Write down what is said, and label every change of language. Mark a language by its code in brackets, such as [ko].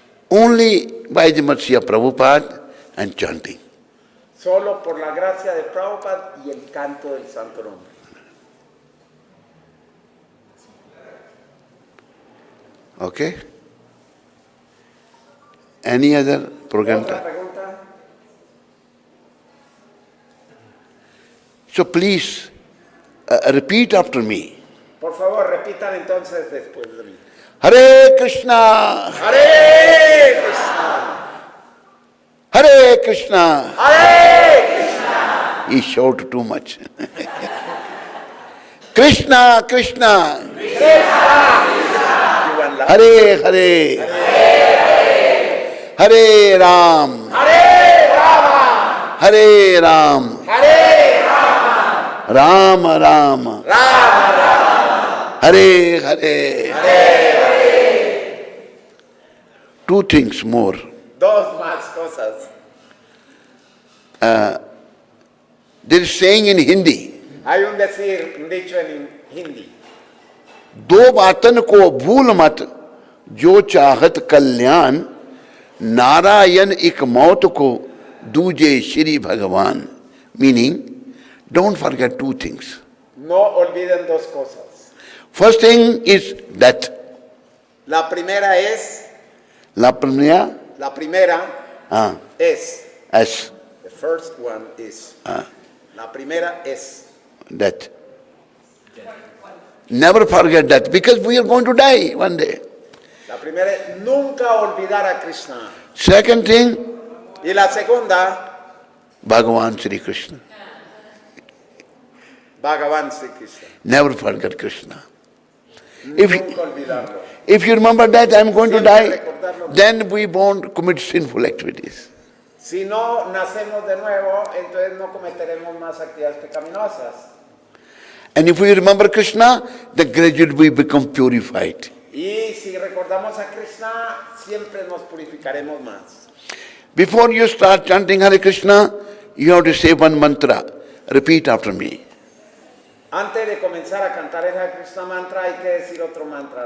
[en] Only by the mercy of Prabhupada and chanting. [es] Solo por la gracia de Prabhupada y el canto del Santo Nombre. [en] Okay? Any other program? [es] ¿Otra pregunta? [en] So please repeat after me. [es] Por favor, repitan entonces después de mí. [sa] Hare Krishna, Hare Krishna, Hare Krishna. Hare Krishna, [en] He shouted too much. [sa] Krishna, Krishna, Hare Hare, Hare Ram, Hare Rama, Hare Ram, Hare Rama, Rama Rama, Rama Rama, Hare Hare. Hare. [en] Two things more. [es] Dos más cosas. [en] There is saying in Hindi, [es] Hay un dicho en hindi. [hi] दो बातन को भूल मत जो चाहत कल्याण नारायण एक मौत को दूजे श्री भगवान. [en] Meaning, don't forget two things. [es] No olviden dos cosas. [en] First thing is death. [es] La primera es, La primera, la primera es. as [en] The first one is. [es] La primera es. [en] death. Never forget that because we are going to die one day. [es] La primera es nunca olvidar a Krishna. [en] Second thing, [es] Y la segunda, [sa] Bhagavan Sri Krishna. Bhagavan Sri Krishna. [en] Never forget Krishna. If, [es] Nunca olvidarlo. [en] if you remember that I am going to die, then we won't commit sinful activities. [es] Si no nacemos de nuevo, entonces no cometeremos más actividades pecaminosas. [en] And if we remember Krishna, then gradually we become purified. [es] Y si recordamos a Krishna, siempre nos purificaremos más. [en] Before you start chanting Hare Krishna, you have to say one mantra. Repeat after me. [es] Antes de comenzar a cantar el Hare Krishna mantra, hay que decir otro mantra.